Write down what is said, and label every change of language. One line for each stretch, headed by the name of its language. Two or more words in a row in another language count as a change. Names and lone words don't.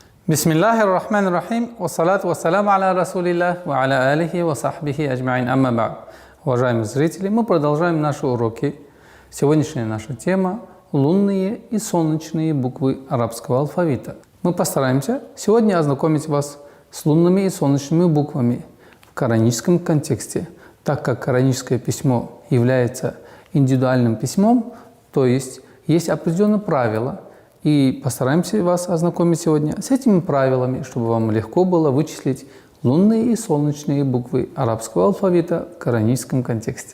Arabic: بسم الله الرحمن الرحيم، والصلاة والسلام على رسول الله، وعلى آله وصحبه أجمعين، أما بعد.
Russian: Уважаемые зрители, мы продолжаем наши уроки. Сегодняшняя наша тема – лунные и солнечные буквы арабского алфавита. Мы постараемся сегодня ознакомить вас с лунными и солнечными буквами в кораническом контексте, так как кораническое письмо является индивидуальным письмом, то есть определенные правила, и постараемся вас ознакомить сегодня с этими правилами, чтобы вам легко было вычислить лунные и солнечные буквы арабского алфавита в кораническом контексте.